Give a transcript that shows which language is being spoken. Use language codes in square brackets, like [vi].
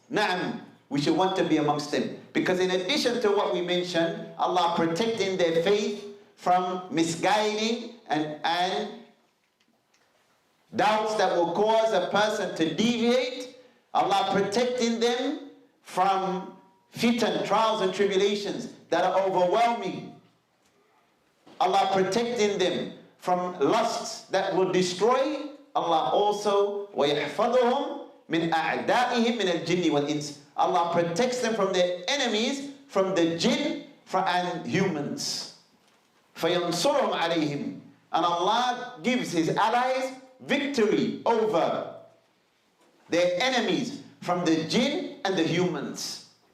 [en] Naam, we should want to be amongst them. Because in addition to what we mentioned, Allah protecting their faith from misguiding and doubts that will cause a person to deviate, Allah protecting them from fitan, trials and tribulations that are overwhelming. Allah protecting them from lusts that will destroy. Allah also [ar] وَيَحْفَظُهُمْ مِنْ أَعْدَائِهِمْ مِنَ الْجِنِّ وَالْإِنسِ. [en] Allah protects them from their enemies, from the jinn and humans. [ar] فَيَنْصُرُهُمْ عَلَيْهِمْ. [en] And Allah gives His allies victory over their enemies from the jinn and the humans.